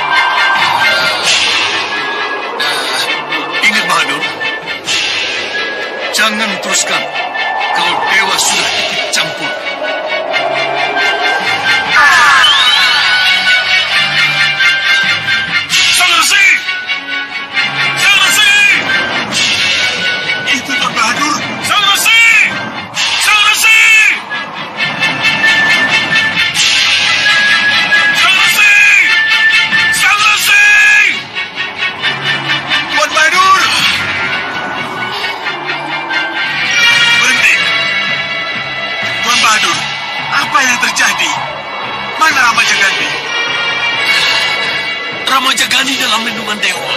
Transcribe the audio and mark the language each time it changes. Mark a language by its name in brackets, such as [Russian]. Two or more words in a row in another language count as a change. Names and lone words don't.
[Indonesian] Ingat, Bahadur, jangan teruskan kalau dewa sudah ikut campur. Itu Tuan Bahadur. Sang Resi! Sang Resi! Sang Resi! Sang Resi! Tuan Bahadur! Berhenti. Tuan Bahadur, apa yang terjadi? Mana Ramaja Gandhi? Ramaja Gandhi dalam lindungan dewa.